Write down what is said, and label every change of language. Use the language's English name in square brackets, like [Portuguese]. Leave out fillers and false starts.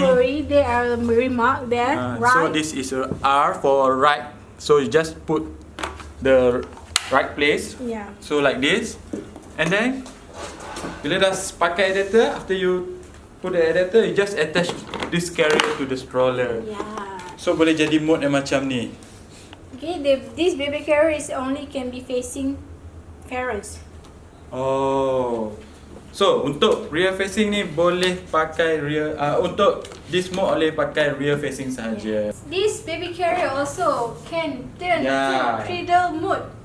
[English] worry, there are remark there. Right. so this is a R for right. So you just put the right place. Yeah. So like this. And then [Malay] bila dah pakai [English] adapter, after you put the adapter, you just attach this carrier to the stroller. Yeah. [Malay] So boleh jadi mode yang macam ni. [English] Okay, this baby carrier is only can be facing parents. Oh. [Malay] So untuk rear facing ni boleh pakai rear untuk [English] this mode [Malay] boleh pakai rear facing sahaja. [English] This baby carrier also can turn to cradle mode.